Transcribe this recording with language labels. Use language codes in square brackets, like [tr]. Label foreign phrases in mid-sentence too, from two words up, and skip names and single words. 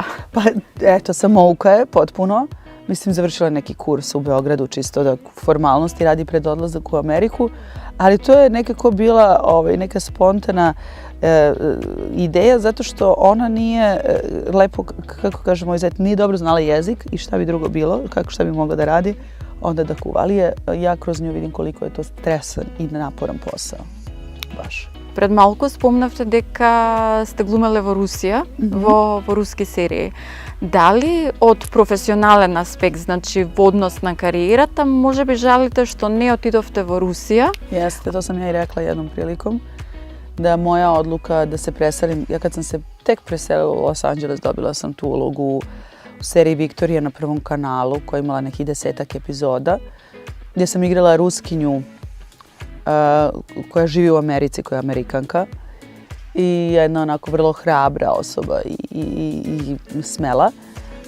[sr] Pa eto, samouka je potpuno. Mislim, završila neki kurs u Beogradu, čisto da formalnosti radi pred odlazak u Ameriku, ali to je nekako bila neka spontana ideja, zato što ona nije lepo, kako kažemo, nije dobro znala jezik i šta bi drugo bilo, šta bi mogla da radi, onda da kuva. Ali ja kroz nju vidim koliko je to stresan i naporan posao. Baš. [mk] Пред малку спомнавте дека сте глумеле во Русија, во руски серии. Дали од професионален аспект, значи во однос на кариерата, може би жалите што не отидовте во Русија? [sr] Jeste, to sam ja i rekla jednom prilikom, da moja odluka da se preselim, ja kad sam se tek preselila u Los Anđeles, dobila sam tu ulogu u seriji Viktorija na Prvom kanalu, koja je imala nekih 10-ak epizoda, gdje sam igrala Ruskinju koja živi u Americi, koja je Amerikanka i jedna onako vrlo hrabra osoba i smela.